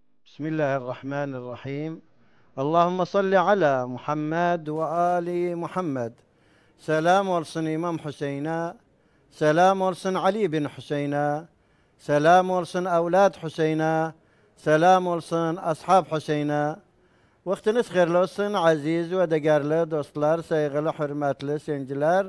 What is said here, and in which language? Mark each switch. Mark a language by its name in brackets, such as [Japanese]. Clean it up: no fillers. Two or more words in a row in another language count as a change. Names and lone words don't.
[Arabic] بسم الله الرحمن الرحيم. اللهم صل على محمد وآل محمد. [Turkish] Selam olsun İmam Hüseyin'e, selam olsun Ali bin Hüseyin'e, selam olsun evlad Hüseyin'e, selam olsun ashab Hüseyin'e. Vaktiniz hayırlı olsun aziz ve değerli dostlar, saygılı, hürmetli seyirciler.